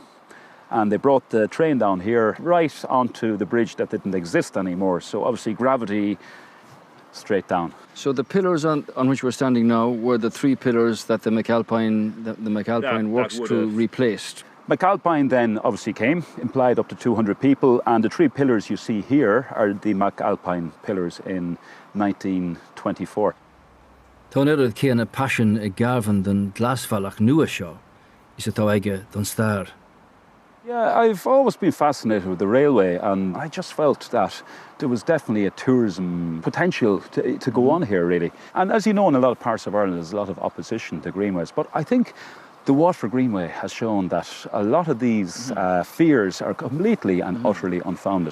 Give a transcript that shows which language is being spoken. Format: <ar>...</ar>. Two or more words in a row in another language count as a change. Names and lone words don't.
<en>And they brought the train down here right onto the bridge that didn't exist anymore, so obviously gravity straight down. So the pillars on which we're standing now were the three pillars that the McAlpine works crew replaced. McAlpine then obviously came, implied up to 200 people, and the 3 pillars you see here are the McAlpine pillars in 1924.</en> <ga>Tá nead céanna passion ag Garvan den glasfallach nua seo, is atá aige don stair.</ga> <en>Yeah, I've always been fascinated with the railway, and I just felt that there was definitely a tourism potential to go on here, really. And as you know, in a lot of parts of Ireland, there's a lot of opposition to greenways, but I think the Waterford Greenway has shown that a lot of these fears are completely and utterly unfounded.</en>